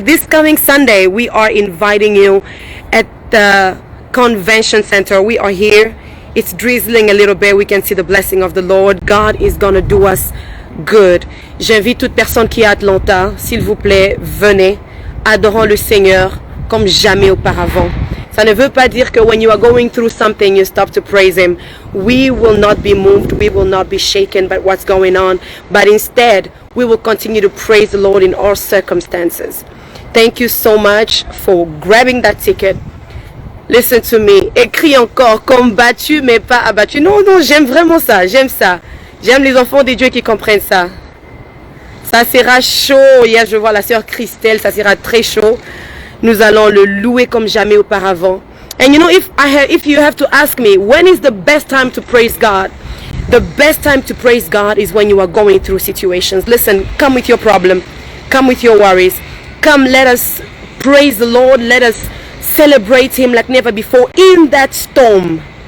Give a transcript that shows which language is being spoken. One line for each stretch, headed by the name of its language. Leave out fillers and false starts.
English: This coming Sunday, we are inviting you at the convention center. We are here. It's drizzling a little bit. We can see the blessing of the Lord. God is gonna do us good.
French: J'invite toute personne qui est à Atlanta, s'il vous plaît, venez. Adorons le Seigneur comme jamais auparavant. Ça ne veut pas dire que
English: when you are going through something, you stop to praise Him. We will not be moved. We will not be shaken by what's going on. But instead, we will continue to praise the Lord in all circumstances. Thank you so much for grabbing that ticket. Listen to me.
French: Écris encore, combattu mais pas abattu. Non, j'aime vraiment ça. J'aime ça. J'aime les enfants de Dieu qui comprennent ça. Ça sera chaud. Hier, je vois la sœur Christelle. Ça sera très chaud. Nous allons le louer comme jamais auparavant.
English: And you know, if you have to ask me, when is the best time to praise God? The best time to praise God is when you are going through situations. Listen, come with your problem. Come with your worries. Come, let us praise the Lord. Let us celebrate Him like never before in that storm.